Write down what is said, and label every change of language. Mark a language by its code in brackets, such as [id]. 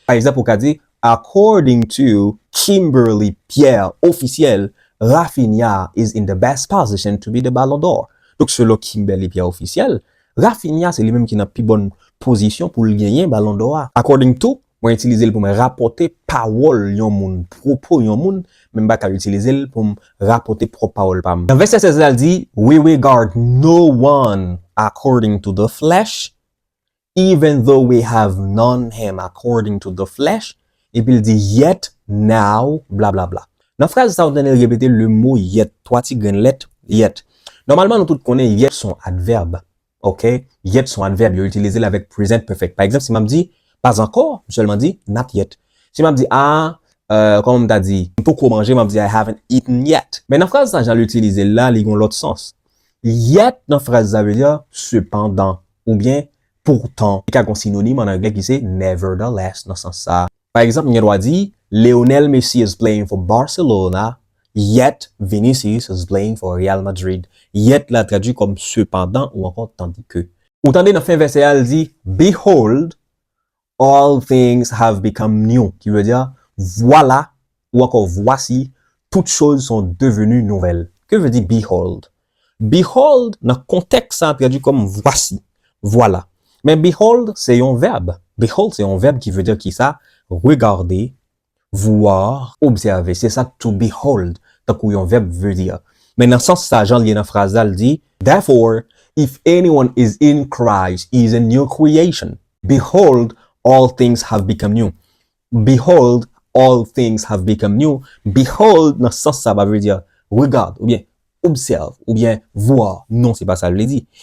[fr] Par exemple, on peut dire [en] according to Kimberly Pierre officiel, Rafinha is in the best position to be the Ballon d'Or. [fr] Donc, selon Kimberly Pierre officiel, Rafinha, c'est lui-même qui n'a plus bonne position pour le gagner Ballon d'Or. According to, moi utiliser pour me rapporter parole yon moun, propos yon moun, même pas qu'à utiliser pour me rapporter propre parole pam. Dans verset 16, elle dit, [en] we regard no one according to the flesh, even though we have known him according to the flesh. [fr] Et puis il dit yet, now, bla bla bla. Dans la phrase, ça, on a répété le mot yet, toi, ti gen let, yet. Normalement, nous tous connaissons yet son adverbe. OK? Yet son adverbe, il est utilisé avec present perfect. Par exemple, si m'a dit pas encore, seulement dit not yet. Si m'a dit comme on t'a dit, pour manger, m'a dit [en] I haven't eaten yet. [fr] Mais dans la phrase, ça, j'ai l'utilisé là, il y a l'autre sens. Yet, dans la phrase, ça veut dire cependant, ou bien pourtant. Il y a un synonyme en anglais qui c'est nevertheless, dans ce sens ça. Par exemple, il y a dire [en] Lionel Messi is playing for Barcelona, Yet Vinicius is playing for Real Madrid. [fr] Yet la traduit comme cependant ou encore tandis que. Ou tandis dans fin verset, elle dit, [en] behold, all things have become new, [fr] qui veut dire, voilà, ou encore voici, toutes choses sont devenues nouvelles. Que veut dire behold? Behold, dans le contexte, ça traduit comme voici, voilà. Mais behold, c'est un verbe. Behold, c'est un verbe qui veut dire qui ça? Regarder, voir, observer. C'est ça, to behold, tant qu'un verbe veut dire. Mais dans le sens, ça, Jean lit dans la phrase, elle dit, [en] therefore, if anyone is in Christ, he is a new creation. Behold, all things have become new. Behold, all things have become new. [fr] Behold, dans le sens, ça veut dire, regarde, ou bien, observe, ou bien, voir. Non, c'est pas ça, je l'ai dit.